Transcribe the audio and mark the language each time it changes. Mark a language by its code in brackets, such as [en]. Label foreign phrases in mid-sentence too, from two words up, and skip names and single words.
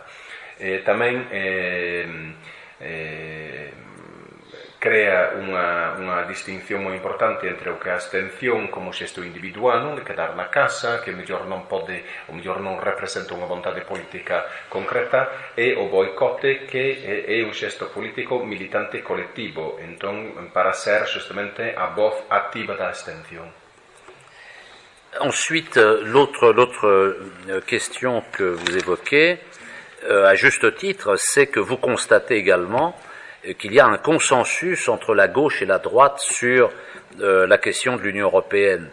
[gl] Tamén crea unha distinción moi importante entre o que é a abstención como xesto individual, non? De quedar na casa, que mellor non pode, ou mellor non representa unha vontade política concreta, e o boicote, que é un xesto político militante colectivo, entón, para ser justamente a voz activa da abstención. [fr] Ensuite, l'autre question que vous évoquez, à juste titre, c'est que vous constatez également qu'il y a un consensus entre la gauche et la droite sur la question de l'Union européenne.